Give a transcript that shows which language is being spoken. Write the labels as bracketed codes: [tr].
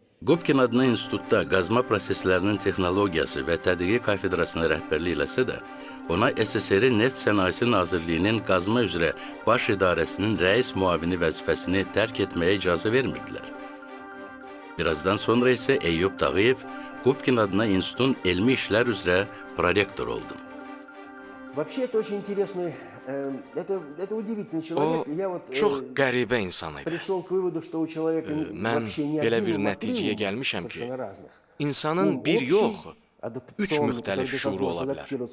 [az] Gubkin adına institutda qazma proseslərinin texnologiyası və tədqiqi kafedrasına rəhbərlik eləsə də, ona SSR Neft Sənayesi Nazirliyinin qazma üzrə baş idarəsinin rəis muavini vəzifəsini tərk etməyə icazə vermirdilər. Birazdan sonra isə Eyyub Tağıyev Gubkin adına institutun elmi işlər üzrə prorektor oldu. [ru] Вообще это очень интересный, это удивительный человек. [az] O çox qəribə insan idi. [ru] Пришел к выводу, что у человека [az] Mən belə bir nəticəyə gəlmişəm ki, insanın bir yox, 3 müxtəlif şuuru ola bilər.